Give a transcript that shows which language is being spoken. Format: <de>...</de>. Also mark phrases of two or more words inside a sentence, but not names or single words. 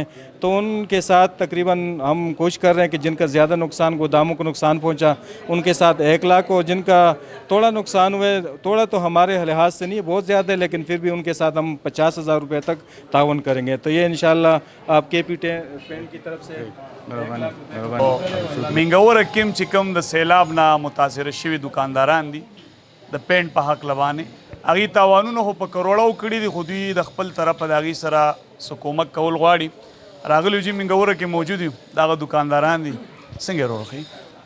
<ur>تو ان کے ساتھ تقریباً ہم کوشش کر رہے ہیں کہ جن کا زیادہ نقصان گوداموں کو نقصان پہنچا ان کے ساتھ 1 لاکھ ہو، جن کا تھوڑا نقصان ہوئے، تھوڑا تو ہمارے لحاظ سے نہیں بہت زیادہ ہے، لیکن پھر بھی ان کے ساتھ ہم 50,000 روپے تک تعاون کریں گے. تو یہ انشاءاللہ آپ کے پی پینٹ کی طرف سے</ur> <ps>منګوره کې چې کوم د سیلاب نه متاثره شوي دکانداران دي د پینټ په حق لبانې هغې تاوانونه خو په کروڑو کړي دي، خو دوی د خپل طرفه د هغې سره څه کومک کول غواړي. راغلیو جي منګوره کې موجود یو دغه دکانداران دي، څنګه یې ورور ښیي؟</ps>